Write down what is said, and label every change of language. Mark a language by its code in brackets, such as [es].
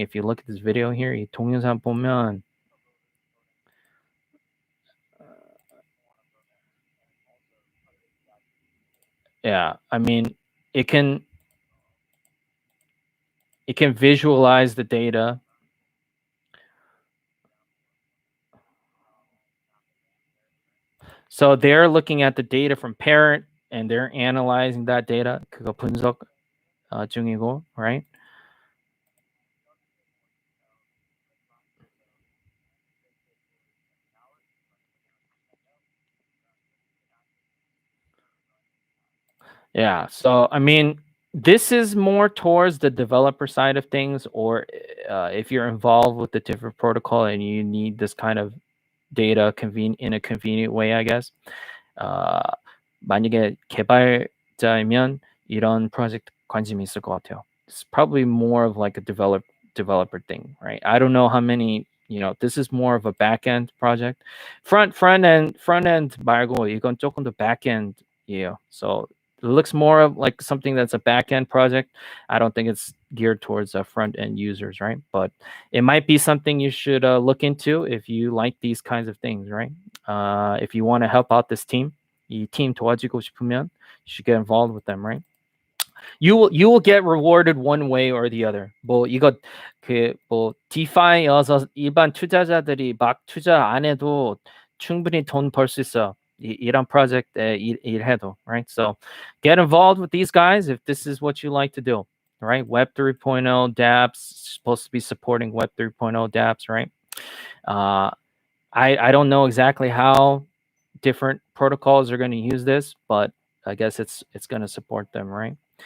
[en] If you look at this video here, [ko] 이 동영상 보면 [en] yeah, I mean, it can visualize the data. So they're looking at the data from parent and they're analyzing that data. [ko] 그거 분석 중이고, right? [en] Yeah. So I mean, this is more towards the developer side of things, or if you're involved with the different protocol and you need this kind of data in a convenient way, I guess. [ko] 만약에 개발자이면 이런 프로젝트 관심이 있을 것 같아요. [en] It's probably more of like a developer thing, right? I don't know how many, this is more of a back-end project. [ko] Front end 말고 이건 조금 더 back-end이에요. [en] So it looks more of like something that's a back-end project. I don't think it's geared towards front-end users, right? But it might be something you should look into if you like these kinds of things, right? If you want to help out this team, [ko] 이 team 도와주고 싶으면 [en] you should get involved with them, right? You will get rewarded one way or the other. [ko] 뭐 이거 뭐 DeFi여서 일반 투자자들이 막 투자 안 해도 충분히 돈 벌 수 있어. 이런 프로젝트에 일해도, right? [en] So get involved with these guys if this is what you like to do, right? Web 3.0 dApps, supposed to be supporting Web 3.0 dApps, right? I don't know exactly how different protocols are going to use this, but I guess it's going to support them, right?